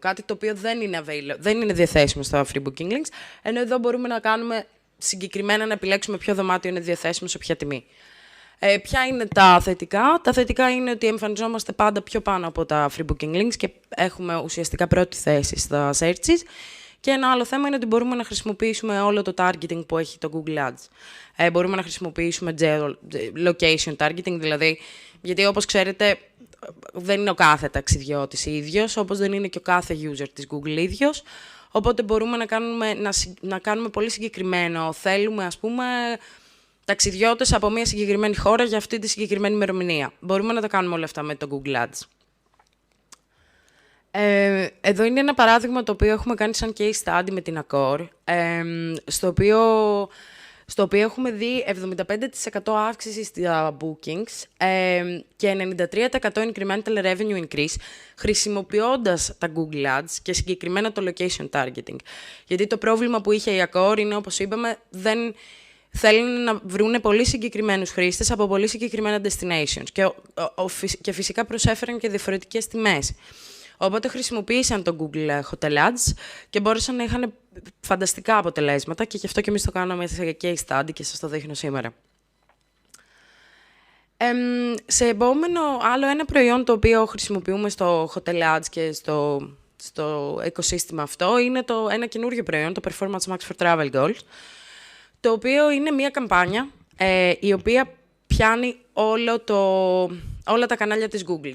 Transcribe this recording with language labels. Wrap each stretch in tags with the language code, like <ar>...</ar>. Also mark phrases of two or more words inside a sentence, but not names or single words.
<el>Κάτι το οποίο δεν είναι διαθέσιμο στα</el> <en>free booking links,</en> <el>ενώ εδώ μπορούμε να κάνουμε συγκεκριμένα να επιλέξουμε ποιο δωμάτιο είναι διαθέσιμο σε ποια τιμή. Ποια είναι τα θετικά? Τα θετικά είναι ότι εμφανιζόμαστε πάντα πιο πάνω από τα</el> <en>free booking links</en> <el>και έχουμε ουσιαστικά πρώτη θέση στα searches. Και ένα άλλο θέμα είναι ότι μπορούμε να χρησιμοποιήσουμε όλο το targeting που έχει το Google Ads. Μπορούμε να χρησιμοποιήσουμε</el> <en>location targeting,</en> <el>δηλαδή, γιατί όπως ξέρετε δεν είναι ο κάθε ταξιδιώτης ίδιος, όπως δεν είναι και ο κάθε user της Google ίδιος. Οπότε μπορούμε να κάνουμε πολύ συγκεκριμένο. Θέλουμε, ας πούμε, ταξιδιώτες από μια συγκεκριμένη χώρα για αυτή τη συγκεκριμένη ημερομηνία. Μπορούμε να τα κάνουμε όλα αυτά με το Google Ads. Εδώ είναι ένα παράδειγμα το οποίο έχουμε κάνει σαν</el> <en>case study</en> <el>με την Accor, στο οποίο έχουμε δει 75% αύξηση στα bookings και 93%</el> <en>incremental revenue increase</en> <el>χρησιμοποιώντας τα Google Ads και συγκεκριμένα το</el> <en>location targeting.</en> <el>Γιατί το πρόβλημα που είχε η Accor είναι, όπως είπαμε, θέλουν να βρουν πολύ συγκεκριμένους χρήστες από πολύ συγκεκριμένα destinations και φυσικά προσέφεραν και διαφορετικές τιμές. Οπότε χρησιμοποίησαν το Google Hotel Ads και μπόρεσαν να είχαν φανταστικά αποτελέσματα και γι' αυτό και εμείς το κάναμε σε</el> <en>case study</en> <el>και σας το δείχνω σήμερα. Σε επόμενο, άλλο ένα προϊόν το οποίο χρησιμοποιούμε στο Hotel Ads και στο οικοσύστημα αυτό είναι ένα καινούριο προϊόν, το Performance Max for Travel Goals, το οποίο είναι μια καμπάνια η οποία πιάνει όλα τα κανάλια της Google.</el>